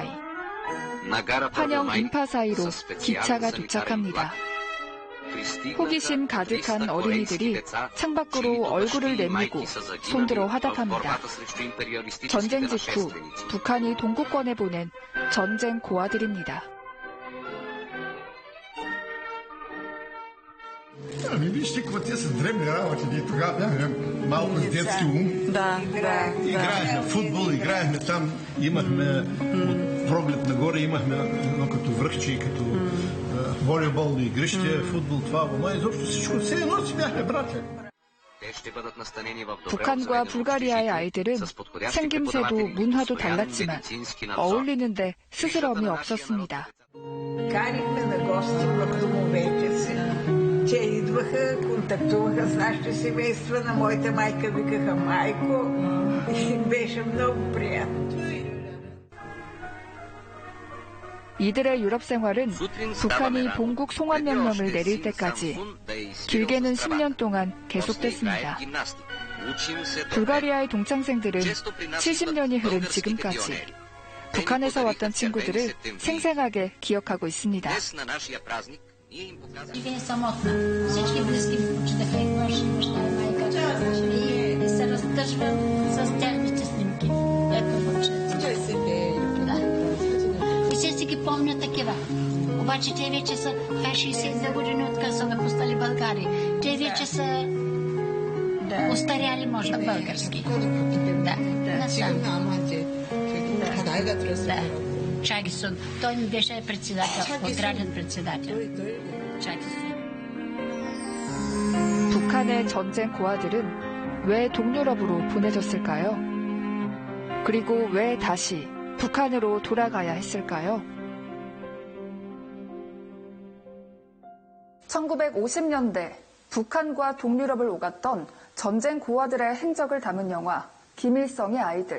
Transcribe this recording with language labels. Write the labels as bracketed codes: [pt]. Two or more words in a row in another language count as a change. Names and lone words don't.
[ko] 환영 인파 사이로 기차가 도착합니다. 호기심 가득한 어린이들이 창밖으로 얼굴을 내밀고 손들어 화답합니다. 전쟁 직후 북한이 동구권에 보낸 전쟁 고아들입니다. [ru] Видите, вот если древние вот тогда малый детский ум. [bg] Да. Играем в футбол, играем там, имахме проглед нагоре, имахме като връхче, като волейболни игрище, футбол, това, ама изобщо всичко, все едно си бяхме братя. [ko] 북한과 불가리아의 아이들은 생김새도 문화도 달랐지만 어울리는데 스스럼이 없었습니다. [bg] Те идваха, контактуваха с нашите семейства. На моята майка викаха майко и беше много приятно. [ko] 이들의 유럽 생활은 북한이 본국 송환명령을 내릴 때까지 길게는 10년 동안 계속됐습니다. 불가리아의 동창생들은 70년이 흐른 지금까지 북한에서 왔던 친구들을 생생하게 기억하고 있습니다. [bg] Живее самотна. Всички близки ми починаха и баща, майка. И се разтъжвам с тяхните снимки. Ето момчета. И все си ги помня такива. Обаче те вече са 62 години откъде са напуснали България. Те вече са устаряли, може би, български. Да. Чагисон. Той ми беше председател, отраден председател. Чагисон. [ko] 북한의 전쟁 고아들은 왜 동유럽으로 보내졌을까요? 그리고 왜 다시 북한으로 돌아가야 했을까요? 1950년대 북한과 동유럽을 오갔던 전쟁 고아들의 행적을 담은 영화 김일성의 아이들.